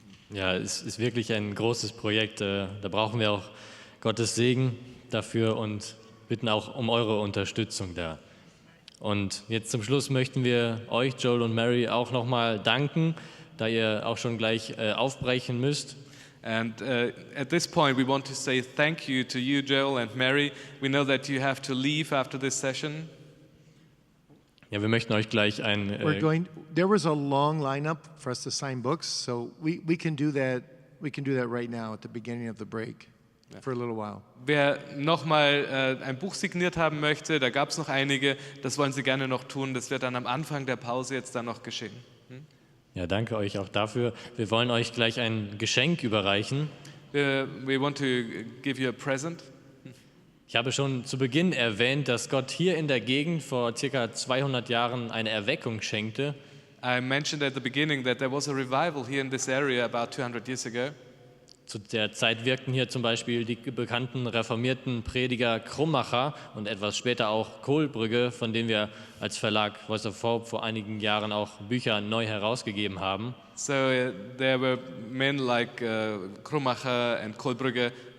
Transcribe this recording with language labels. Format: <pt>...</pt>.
<de>Ja, es ist wirklich ein großes Projekt. Da brauchen wir auch Gottes Segen dafür und bitten auch um eure Unterstützung da. Und jetzt zum Schluss möchten wir euch, Joel und Mary, auch nochmal danken, da ihr auch schon gleich aufbrechen müsst.</de> <en>And at this point, we want to say thank you to you, Joel and Mary. We know that you have to leave after this session.</en> <de>Ja, wir möchten euch gleich ein...</de> <en>There was a long lineup for us to sign books, so we can do that. We can do that right now at the beginning of the break for a little while.</en> <de>Wer nochmal ein Buch signiert haben möchte, da gab es noch einige, das wollen Sie gerne noch tun. Das wird dann am Anfang der Pause jetzt dann noch geschehen. Ja, danke euch auch dafür. Wir wollen euch gleich ein Geschenk überreichen.</de> <en>We want to give you a present.</en> <de>Ich habe schon zu Beginn erwähnt, dass Gott hier in der Gegend vor ca. 200 Jahren eine Erweckung schenkte.</de> <en>I mentioned at the beginning that there was a revival here in this area about 200 years ago.</en> <de>Zu der Zeit wirkten hier zum Beispiel die bekannten reformierten Prediger Krummacher und etwas später auch Kohlbrügge, von denen wir als Verlag Voice of Hope vor einigen Jahren auch Bücher neu herausgegeben haben.</de> <en>So there were men like Krummacher and Kohlbrügge.</en>